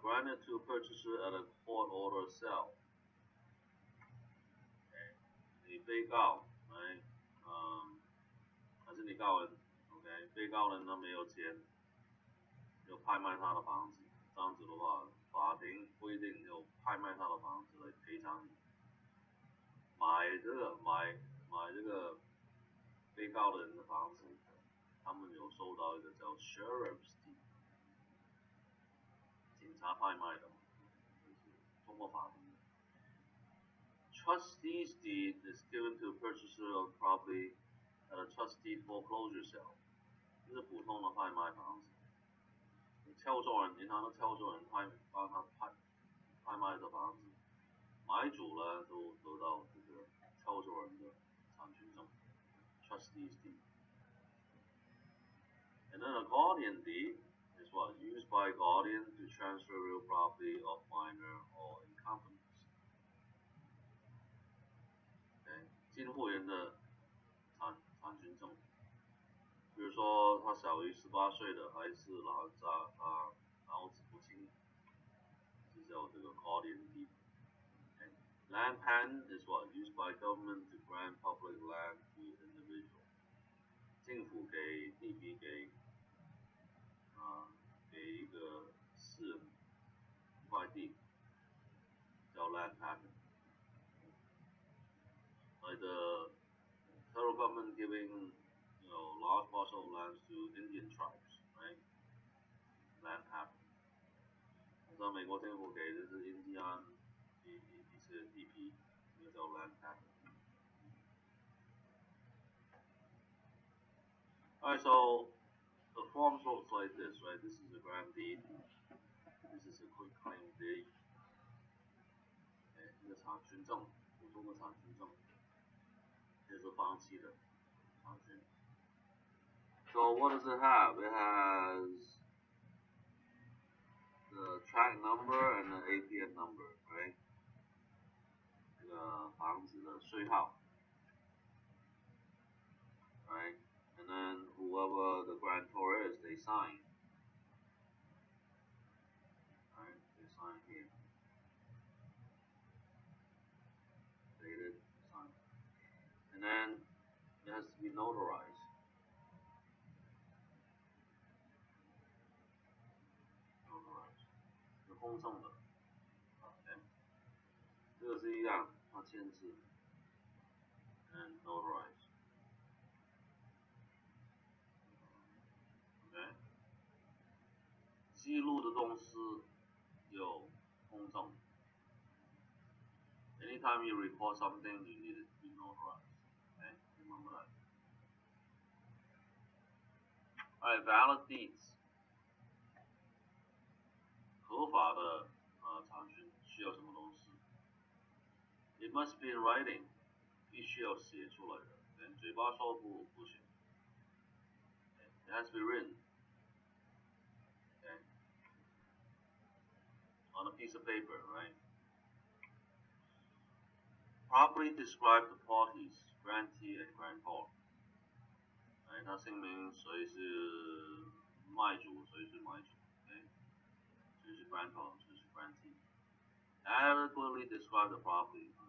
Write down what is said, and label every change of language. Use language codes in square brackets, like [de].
[en] Granted to a purchaser at a court order sale. [zh] 你被告，还是你告人 ，OK， 被告人他没有钱，就拍卖他的房子，这样子的话，法庭规定就拍卖他的房子来赔偿你。买这个被告的人的房子，他们有收到一个叫 Sheriff's deed， 警察拍卖的，就是通过法庭。 [en] Trustee's deed is given to a purchaser of property at a trustee foreclosure sale， [zh] 这是普通的拍卖房子。敲作人，银行的敲作人帮他拍卖的房子，买主呢都得到这个敲作人的产权证 ，Trustee's deed。 [en] And then a guardian deed is what? Used by a guardian to transfer real property of minor or incompetence. [zh] 监护人的产权证，比如说他小于18岁的还是老人家，他脑子不清，就叫这个 guardian deed。 [en] Land patent is what? Used by government to grant public land to individual. [zh] 政府给地皮给一个私人一块地，叫 land patent。 [en] Like the federal government giving large parcel of lands to Indian tribes, right? Land patent. [zh] 像美国政府给的是印第安一些地皮，那个叫 land patent。 [en] Alright, so the form looks like this, right? This is a grant deed. This is a quick claim deed. [zh] 一个产权证，普通的产权证，这是放弃的产权。 [en] So what does it have? It has the track number and the APN number, right? [zh] 这个房子的税号 ， [en] right? And then whoever the grantor is, they sign. Right? They sign here. Dated, signed. And then it has to be notarized. [zh] Notarized. 是公证的。Okay. 这个是一样，要签字 [en] and notarize。 [zh] OK， 记录的公司有公证。 [en] Anytime you record something, you need it to be notarized. Okay, remember that. Alright, valid deeds. [zh] 合法的产权需要什么东西 ？ [en] It must be in writing. [zh] 必须要写出来的，嘴巴说不行。 [en] It has to be written. Okay. On a piece of paper, right? Properly describe the parties, grantee and grantor. [zh] 它姓名谁是卖主，谁是买主，谁是 grantor， 谁是 grantee. [en] Adequately describe the property.